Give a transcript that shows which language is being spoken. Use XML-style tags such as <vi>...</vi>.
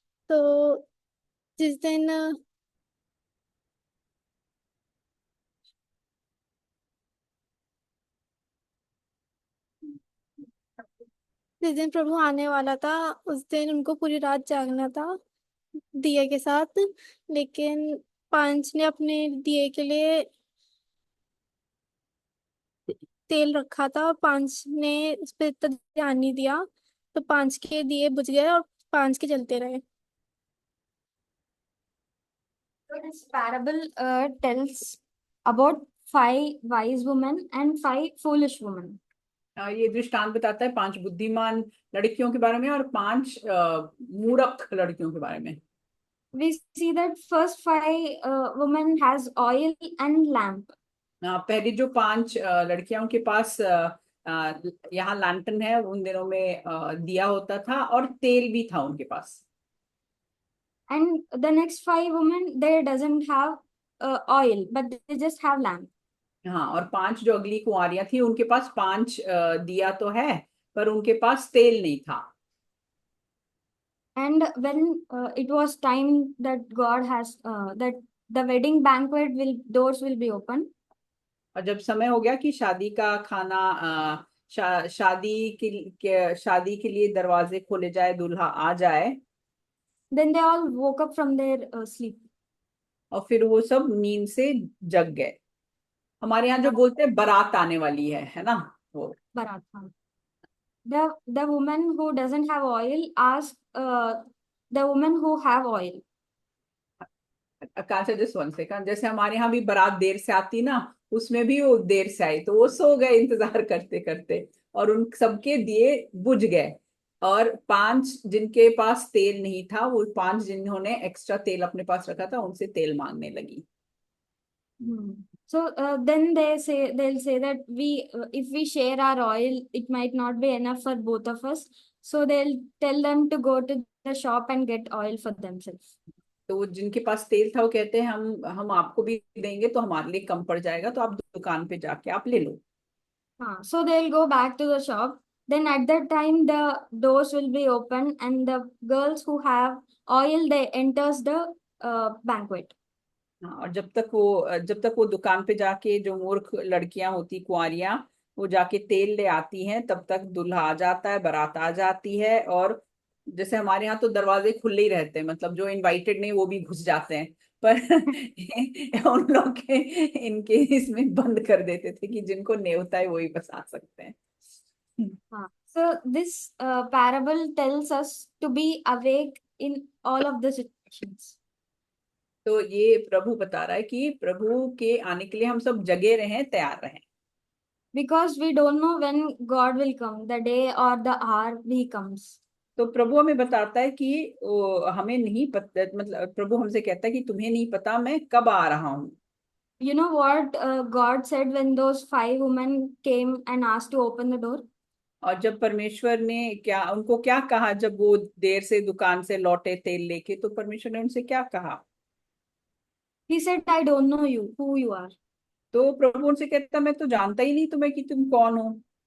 <hi>तो जिस दिन जिस दिन प्रभु आने वाला था, उस दिन उनको पूरी रात जागना था दिए के साथ। लेकिन 5 ने अपने दिए के लिए तेल रखा था और 5 ने उस पर इतना ध्यान नहीं दिया। तो 5 के दिए बुझ गए और 5 के जलते रहे।</hi> <en>So this parable tells about 5 wise women and 5 foolish women.</en> <hi>ये दृष्टांत बताता है 5 बुद्धिमान लड़कियों के बारे में और 5 मूर्ख लड़कियों के बारे में।</hi> <en>We see that first 5 women has oil and lamp.</en> <hi>पहली जो 5 लड़कियां उनके पास यहाँ लैंटर्न है, उन दिनों में दिया होता था और तेल भी था उनके पास।</hi> <en>And the next 5 women, they doesn't have oil, but they just have lamp.</en> <hi>हाँ, और 5 जो अगली कुंवारियां थी उनके पास 5 दिया तो है पर उनके पास तेल नहीं था।</hi> <en>And when it was time that God has that the wedding banquet doors will be open.</en> <hi>और जब समय हो गया कि शादी का खाना शादी के लिए दरवाजे खोले जाए, दूल्हा आ जाए,</hi> <en>Then they all woke up from their sleep.</en> <hi>और फिर वो सब नींद से जग गए। हमारे यहाँ जो बोलते हैं बारात आने वाली है ना, वो Barat.</hi> <en>The woman who doesn't have oil asked the woman who have oil.</en> <hi>Kancha</hi> <en>just one second,</en> <hi>जैसे हमारे यहाँ भी बारात देर से आती ना, उसमें भी वो देर से आई तो वो सो गए इंतजार करते करते, और उन सबके दिए बुझ गए। और 5 जिनके पास तेल नहीं था, वो 5 जिन्होंने एक्स्ट्रा तेल अपने पास रखा था, उनसे तेल मांगने लगी।</hi> <en>So then they'll say that if we share our oil, it might not be enough for both of us. So they'll tell them to go to the shop and get oil for themselves.</en> <hi>तो वो जिनके पास तेल था वो कहते हैं हम आपको भी देंगे तो हमारे लिए कम पड़ जाएगा, तो आप दुकान पे जाके आप ले लो।</hi> <en>So they'll go back to the shop. Then at that time the doors will be open and the girls who have oil, they enters the banquet.</en> <hi>हाँ, और जब तक वो दुकान पे जाके, जो मूर्ख लड़कियां होती कुंवारियां, वो जाके तेल ले आती हैं, तब तक दूल्हा आ जाता है, बारात आ जाती है। और जैसे हमारे यहाँ तो दरवाजे खुले ही रहते हैं, मतलब जो इनवाइटेड नहीं वो भी घुस जाते हैं, पर उन लोग के इनके इसमें बंद कर देते थे कि जिनको न्योता है वही बस आ सकते हैं।</hi> <en>So this parable tells us to be awake in all of the situations.</en> <hi>तो ये प्रभु बता रहा है कि प्रभु के आने के लिए हम सब जगे रहें, तैयार रहें।</hi> <en>Because we don't know when God will come, the day or the hour he comes.</en> <hi>तो प्रभु हमें बताता है कि हमें नहीं पता, मतलब प्रभु हमसे कहता है कि तुम्हें नहीं पता मैं कब आ रहा हूँ।</hi> <en>You know what God said when those 5 women came and asked to open the door?</en> <hi>और जब परमेश्वर ने उनको क्या कहा, जब वो देर से दुकान से लौटे तेल लेके, तो परमेश्वर ने उनसे क्या कहा?</hi> <en>He said, I don't know you, who you are.</en> <hi>तो प्रभु उनसे कहता मैं तो जानता ही नहीं तुम्हें कि तुम कौन हो।</hi>